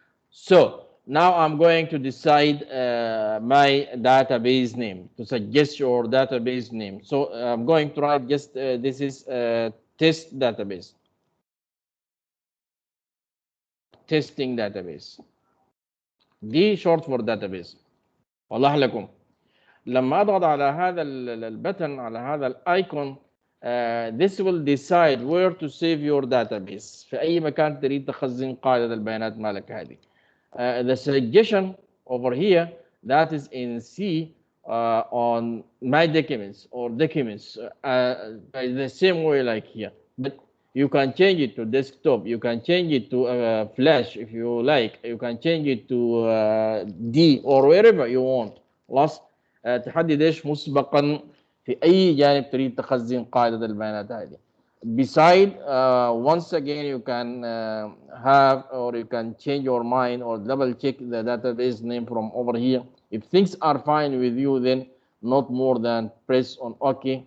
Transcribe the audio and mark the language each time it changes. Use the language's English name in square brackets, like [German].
[English] So now I'm going to decide my database name, to suggest your database name. So I'm going to write just this is test database, testing database. [Arabic] دي [English] short for database. [Arabic] والله لكم لما اضغط على هذا البتن على هذا الايكون [English] this will decide where to save your database. [Arabic] في اي مكان تريد تخزن قاعده البيانات مالك هذه. [English] The suggestion over here that is in C on my documents or documents by the same way like here, but you can change it to desktop, you can change it to flash if you like, you can change it to D or wherever you want. [Arabic] خلاص تحدد ايش مسبقا في اي جانب تريد تخزن قاعده البيانات هذه. [English] Beside once again you can have or you can change your mind or double check the database name from over here. If things are fine with you, then not more than press on OK.